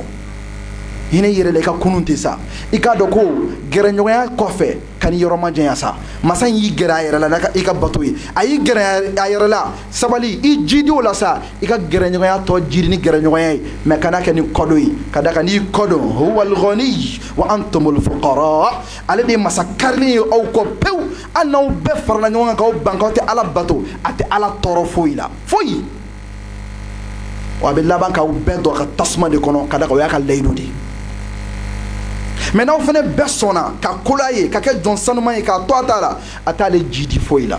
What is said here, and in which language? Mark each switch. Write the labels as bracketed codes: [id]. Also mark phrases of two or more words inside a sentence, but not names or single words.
[bm] Hinɛ yɛrɛ la i ka kunun tɛ sa. I k'a dɔn ko gɛrɛɲɔgɔnya kɔfɛ ka ni yɔrɔ ma janya sa. Masa in y'i gɛrɛ a yɛrɛ la i ka bato ye, a y'i gɛrɛ a yɛrɛ la sabali, i jidi o la sa, i ka gɛrɛɲɔgɔnya tɔ jiri ni gɛrɛɲɔgɔnya ye, mais kana kɛ ni kɔdo ye, ka da kan n'i kɔdon [ar] هو الغني وأنتم الفقراء, [bm] ale de ye masa karilen ye aw kɔ pewu. Hali n'aw bɛɛ farala ɲɔgɔn kan k'aw ban k'aw tɛ ala bato, a tɛ ala tɔɔrɔ foyi la, foyi. Wa a bɛ laban k'aw bɛɛ don a ka tasuma de kɔnɔ, ka da kan o y'a ka layidu de ye. Mais n'aw fana bɛɛ sɔnna ka kola ye, ka kɛ jɔn sanuman ye, k'a to a ta la, a t'ale jidi foyi la.